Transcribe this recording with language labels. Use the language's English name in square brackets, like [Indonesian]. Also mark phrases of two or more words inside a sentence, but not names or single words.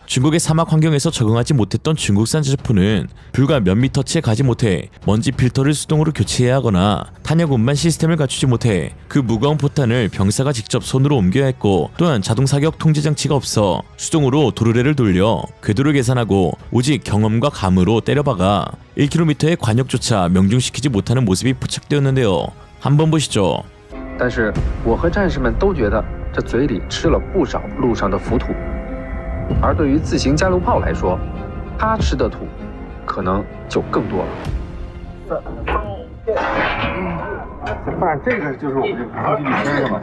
[Korean] 중국의 사막 환경에서 적응하지 못했던 중국산 자주포는 불과 몇 미터 채 가지 못해 먼지 필터를 수동으로 교체해야 하거나 탄약 운반 시스템을 갖추지 못해 그 무거운 포탄을 병사가 직접 손으로 옮겨야 했고 또한 자동 사격 통제 장치가 없어 수동으로 도르래를 돌려 궤도를 계산하고 오직 경험과 감으로 때려박아 1km의 관역조차 명중시키지 못하는 모습이 포착되었는데요. 한번 보시죠. [Chinese] 但是我和战士们都觉得这嘴里吃了不少路上的浮土，而对于自行加榴炮来说，他吃的土可能就更多了。不然这个就是我们这个空气滤芯是吗？